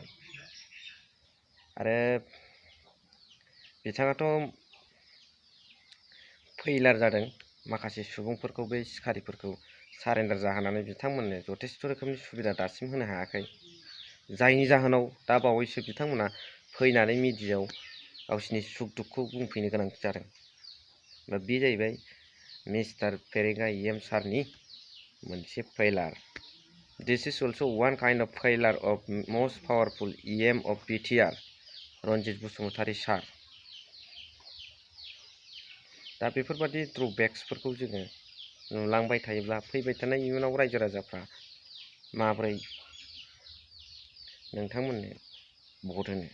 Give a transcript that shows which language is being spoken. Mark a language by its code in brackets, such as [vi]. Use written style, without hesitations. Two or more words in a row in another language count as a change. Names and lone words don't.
[brx] आरो बिथाङाथ' फैलार जादों, माखासे सुबुंफोरखौ, बे सिखारिफोरखौ सारेन्डार जाहोनानै बिथांमोननो जथेस्थ' रोखोमनि सुबिदा दासिम होनो हायाखै, जायनि जाहोनाव दा बावैसो बिथांमोना फैनानै मिडियायाव गावसिनि सुख दुखखौ बुंफैनो गोनां जादों। दा बे जाहैबाय मिस्टार फेरेंगा EM सारनि मोनसे फैलार। [en] This is also one kind of failure of most powerful EM of BTR Ranjit Basumatary sir. [brx] दा बेफोरबादि ड्रबेक्सफोरखौ जोङो नुलांबाय थायोब्ला फैबाय थानाय इयुनाव रायजो राजाफ्रा माबोरै नोंथांमोननो भट होनो?